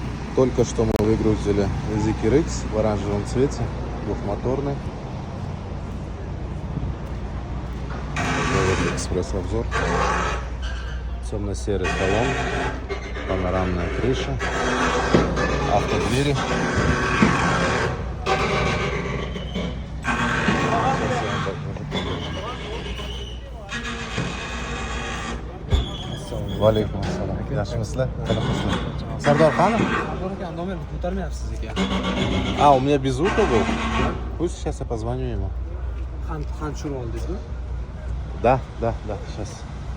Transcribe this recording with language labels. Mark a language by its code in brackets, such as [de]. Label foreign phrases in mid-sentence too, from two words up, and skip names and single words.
[ru] Только что мы выгрузили Zikir X в оранжевом цвете, двухмоторный. Такой вот экспресс-обзор. Темно-серый салон, панорамная крыша, автодвери. [uz] Vaalaykum assalom. Yaxshimisizlar? Qanaqasizlar? Sardor qani? Номер ko'tarmayapsiz ekan. [ru] А, у меня без звука был? Пусть сейчас я позвоню ему. [uz] Qand shur oldingizmi? [ru] Да, сейчас.